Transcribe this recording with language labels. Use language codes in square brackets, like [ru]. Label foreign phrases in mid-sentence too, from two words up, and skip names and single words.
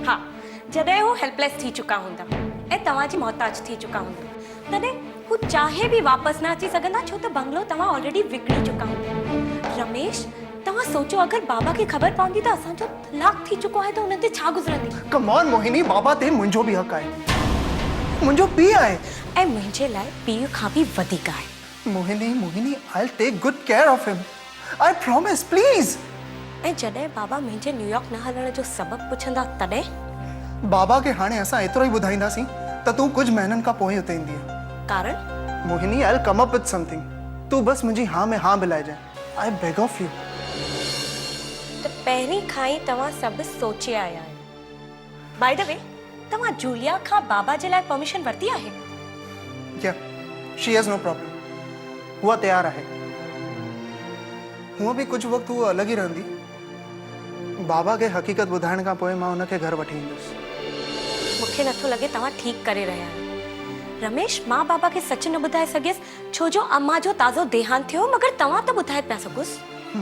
[sd] हाँ, जॾहिं हू हेल्पलेस थी चुका हूंदा ऐं तव्हांजी मोहताज थी चुका हूंदा, तॾहिं हू चाहे बि वापसि न अची सघंदा, छो त बंगलो तव्हां ऑलरेडी विकिणी चुका हूंदा। रमेश, तव्हां सोचो अगरि बाबा खे ख़बर पवंदी त असांजो तलाक थी चुको आहे त हुन ते छा गुज़रंदी? [en] Come on [sd] मोहिनी, बाबा ते मुंहिंजो बि हक़ आहे, मुंहिंजो पीउ आहे। ऐं मुंहिंजे लाइ पीउ खां बि वधीक आहे। मोहिनी, [en] I'll take good care of him. I promise, please. [sd] ऐं जॾहिं बाबा मुंहिंजे न्यूयॉर्क न हलण जो सबबु पुछंदा तॾहिं? बाबा खे हाणे असां एतिरो ई ॿुधाईंदासीं त तूं कुझु महीननि खां पोइ हुते ईंदीअ। कारण? मोहिनी, [en] I'll come up with something. [sd] तूं बस मुंहिंजी हाँ में हाँ मिलाइजांइ। [en] I beg of you. [sd] त पहिरीं खां ई तव्हां सभु सोचे आया आहियो। [en] By the way, [sd] तव्हां जूलिया खां बाबा जे लाइ परमिशन वरिती आहे? [en] Yeah, she has no problem. [sd] हुआ तयार आहे। हुआ भी कुझु वक़्तु हुआ अलॻि ई रहंदी। बाबा खे हक़ीक़त ॿुधाइण खां पोइ मां हुनखे घर वठी ईंदुसि। मूंखे नथो लॻे तव्हां ठीकु करे रहिया आहियो। रमेश, मां बाबा खे सच न ॿुधाए सघियसि छो जो अम्मा जो ताज़ो देहांत थियो, मगर तव्हां त ॿुधाए पिया सघोसि।